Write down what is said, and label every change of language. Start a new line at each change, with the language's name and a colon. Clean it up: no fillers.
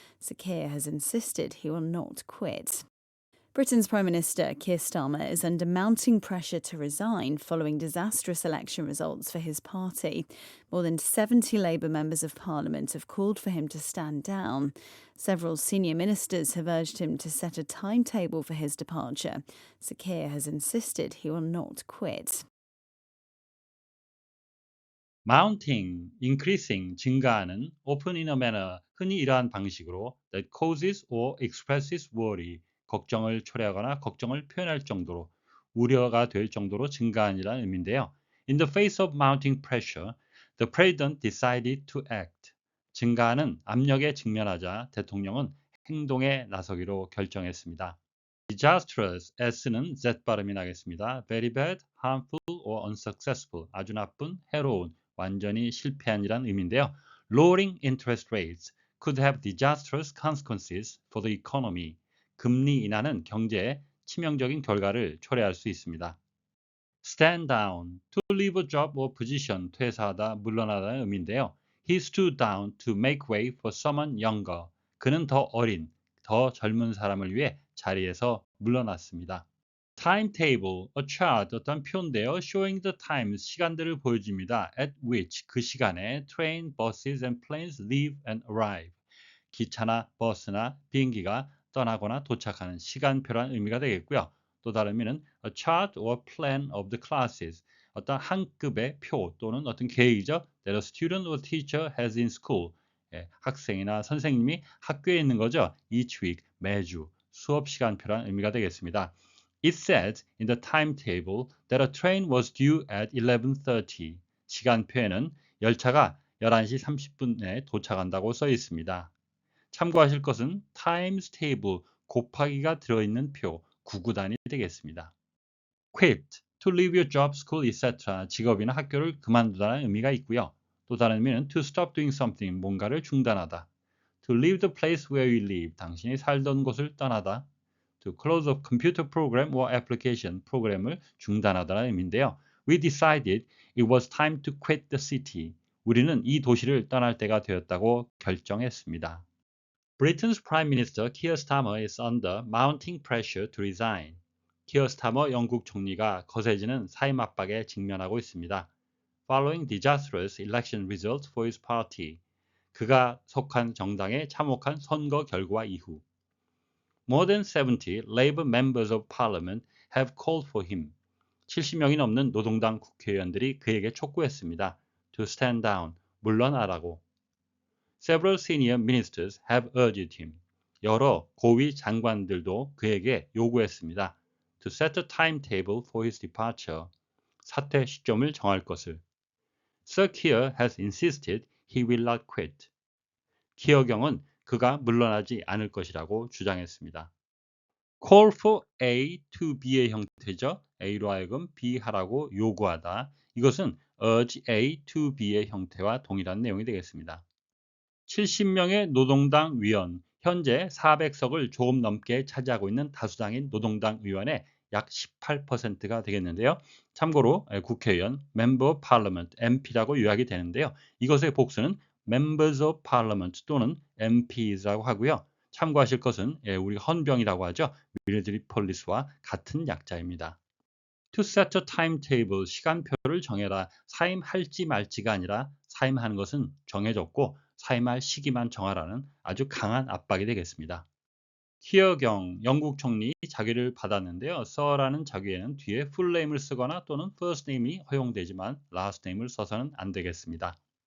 English: Sir Keir has insisted he will not quit. Britain's Prime Minister Keir Starmer is under mounting pressure to resign following disastrous election results for his party. More than 70 Labour members of Parliament have called for him to stand down. Several senior ministers have urged him to set a timetable for his departure. Sir Keir has insisted he will not quit. Mounting, increasing,
Korean: 증가하는,
English: often in a manner,
Korean: 흔히 이러한 방식으로
English: that causes or expresses worry,
Korean: 걱정을 초래하거나 걱정을 표현할 정도로 우려가 될 정도로 증가한이라는 의미인데요.
English: In the face of mounting pressure, the president decided to act.
Korean: 증가하는 압력에 직면하자 대통령은 행동에 나서기로 결정했습니다. Disastrous, S는 Z 발음이 나겠습니다.
English: Very bad, harmful or unsuccessful,
Korean: 아주 나쁜, 해로운, 완전히 실패한이란 의미인데요.
English: Lowering interest rates could have disastrous consequences for the economy.
Korean: 금리 인하는 경제에 치명적인 결과를 초래할 수 있습니다.
English: Stand down, to leave a job or position,
Korean: 퇴사하다, 물러나다는 의미인데요.
English: He stood down to make way for someone younger.
Korean: 그는 더 어린, 더 젊은 사람을 위해 자리에서 물러났습니다.
English: Timetable, a chart,
Korean: 어떤 표인데요.
English: Showing the times,
Korean: 시간들을 보여줍니다.
English: At which,
Korean: 그 시간에
English: train, buses and planes leave and arrive.
Korean: 기차나 버스나 비행기가 떠나거나 도착하는 시간표란 의미가 되겠고요. 또 다른 의미는
English: a chart or plan of the classes,
Korean: 어떤 한 급의 표 또는 어떤 계획이죠.
English: that a student or teacher has in school,
Korean: 학생이나 선생님이 학교에 있는 거죠.
English: each week,
Korean: 매주 수업 시간표란 의미가 되겠습니다.
English: It said in the timetable that a train was due at 11:30.
Korean: 시간표에는 열차가 11시 30분에 도착한다고 써 있습니다. 참고하실 것은 times table 곱하기가 들어있는 표, 구구단이 되겠습니다.
English: quit, to leave your job, school, etc.
Korean: 직업이나 학교를 그만두다는 의미가 있고요. 또 다른 의미는
English: to stop doing something,
Korean: 뭔가를 중단하다.
English: to leave the place where you live,
Korean: 당신이 살던 곳을 떠나다.
English: to close a computer program or application,
Korean: 프로그램을 중단하다는 의미인데요.
English: We decided it was time to quit the city.
Korean: 우리는 이 도시를 떠날 때가 되었다고 결정했습니다.
English: Britain's Prime Minister Keir Starmer is under mounting pressure to resign.
Korean: 키어 스타머 영국 총리가 거세지는 사임 압박에 직면하고 있습니다.
English: Following disastrous election results for his party.
Korean: 그가 속한 정당의 참혹한 선거 결과 이후.
English: More than 70 Labour members of Parliament have called for him.
Korean: 70명이 넘는 노동당 국회의원들이 그에게 촉구했습니다.
English: To stand down,
Korean: 물러나라고.
English: Several senior ministers have urged him.
Korean: 여러 고위 장관들도 그에게 요구했습니다.
English: To set a timetable for his departure.
Korean: 사퇴 시점을 정할 것을.
English: Sir Keir has insisted he will not quit.
Korean: 키어 경은 그가 물러나지 않을 것이라고 주장했습니다.
English: Call for A to B
Korean: 의 형태죠. A로 하여금 B 하라고 요구하다. 이것은
English: urge A to B
Korean: 의 형태와 동일한 내용이 되겠습니다. 70명의 노동당 위원, 현재 400석을 조금 넘게 차지하고 있는 다수당인 노동당 의원의 약 18%가 되겠는데요. 참고로 국회의원, Member of Parliament, MP라고 요약이 되는데요. 이것의 복수는 Members of Parliament 또는 MPs라고 하고요. 참고하실 것은 우리 헌병이라고 하죠. Military Police와 같은 약자입니다. To set a timetable, 시간표를 정해라. 사임할지 말지가 아니라 사임하는 것은 정해졌고 사임할 시기만 정하라는 아주 강한 압박이 되겠습니다. 키어경, 영국 총리 자기를 받았는데요. Sir라는 자기에는 뒤에 full name을 쓰거나 또는 first name이 허용되지만 last name을 써서는 안 되겠습니다.